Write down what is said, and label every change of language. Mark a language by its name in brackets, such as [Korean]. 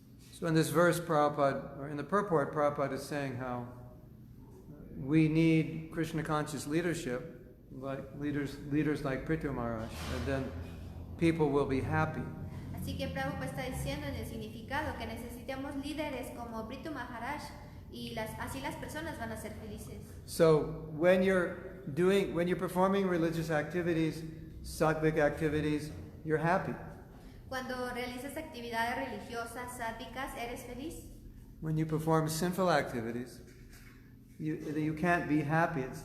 [English] So in this verse, Prabhupada, or in the purport, Prabhupada is saying how we need Krishna conscious leadership, like leaders like Pṛthu Maharaj, and then people will be happy. [Spanish] Así que Prabhupada está diciendo en el significado que necesitamos líderes como Pṛthu Maharaj y así las personas van a ser felices. [English] So when you're performing religious activities, sattvic activities, you're happy. [Spanish] Cuando realizas actividades religiosas, sátvicas, ¿eres feliz? [English] When you perform sinful activities, you can't be happy.